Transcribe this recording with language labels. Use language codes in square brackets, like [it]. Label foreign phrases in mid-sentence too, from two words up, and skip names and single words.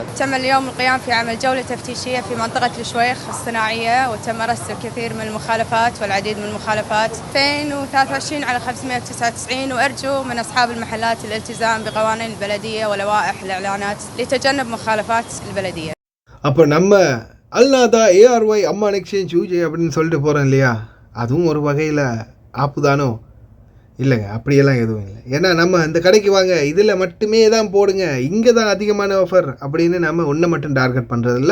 [ar] تم اليوم القيام في عمل جولة تفتيشية في منطقة الشويخ الصناعية، وتم رصد الكثير من المخالفات والعديد من المخالفات 2023 على 599، وأرجو من أصحاب المحلات الالتزام بقوانين البلدية ولوائح الإعلانات لتجنب مخالفات البلدية. [ta] அப்போ நம்ம அல்நாதா ARY அம்மான் எக்ஸ்சேஞ்ச் யூஜே அப்படின்னு சொல்லிட்டு போகிறோம் இல்லையா? அதுவும் ஒரு வகையில் ஆப்பு தானோ? இல்லைங்க, அப்படியெல்லாம் எதுவும் இல்லை. ஏன்னா நம்ம இந்த கடைக்கு வாங்க, இதில் மட்டுமே தான் போடுங்க, இங்கே தான் அதிகமான ஆஃபர் அப்படின்னு நம்ம ஒன்றை மட்டும் டார்கெட் பண்ணுறதில்ல.